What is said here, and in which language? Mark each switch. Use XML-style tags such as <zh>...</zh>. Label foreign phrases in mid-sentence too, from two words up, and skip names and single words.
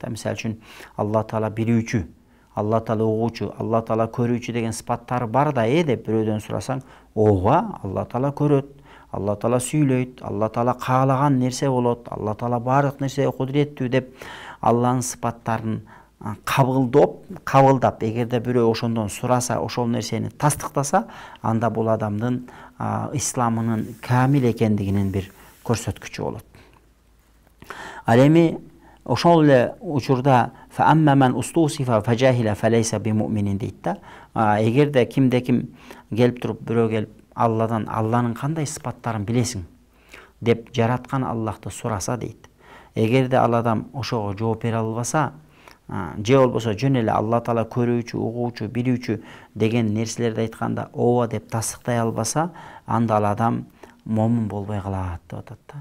<ky>Мисалы үчүн Алла Таала билүүчү, Алла Таала угуучу, Алла Таала көрүүчү деген сыпаттары бар да деп бирөөдөн сурасаң, ооба, Алла Таала көрөт, Алла Таала сүйлөйт, Алла Таала каалаган нерсе болот, Алла Таала баардык нерсеге кудуреттүү деп Алланын сыпаттарын кабылдап, эгерде бирөө ошондон сураса, ошол нерсени тастыктаса, анда бул адамдын исламынын камил экендигинин бир көрсөткүчү болот. Ал эми ошол эле учурда</ky> <ar>فأما من استوصف فجهل فليس بمؤمن</ar> <ky>дейт да. Эгерде кимде ким келип туруп, бирөө келип Алладан Алланын кандай сыпаттарын билесиң деп жараткан Аллахты сураса дейт. Эгерде ал адам ошого жооп бере албаса, же болбосо жөн эле Алла Таала көрүүчү, угуучу, билүүчү деген нерселерди айтканда ооба деп тастыктай албаса, анда ал адам момун болбой калат деп атат да.</ky>